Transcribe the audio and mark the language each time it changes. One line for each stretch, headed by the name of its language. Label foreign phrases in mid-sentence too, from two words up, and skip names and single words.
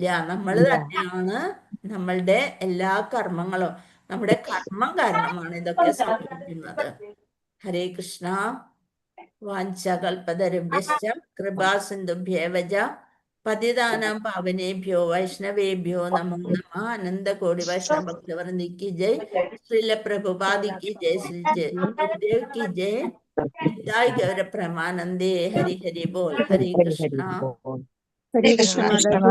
Malayalam: നമ്മൾ തന്നെയാണ് നമ്മളുടെ എല്ലാ കർമ്മങ്ങളും, നമ്മുടെ കർമ്മം കാരണമാണ് ഇതൊക്കെ സംഭവിക്കുന്നത്. ഹരേ കൃഷ്ണ.
Sanskrit: വാഞ്ചകൽപതരുഭ്യശ്ച കൃപാസിന്ധുഭ്യേവ പതിതാനാം പാവനേഭ്യോ വൈഷ്ണവേഭ്യോ നമോ നമഃ. അനന്തകോടി വൈഷ്ണവ ഭക്തവൃന്ദ
Hindi: की जय, श्रील प्रभुपाद की जय, श्री गुरुदेव की जय, निताय गौर प्रेमानंदे। हरि हरि बोल। हरे कृष्णा।
Malayalam: ഹരേ കൃഷ്ണ.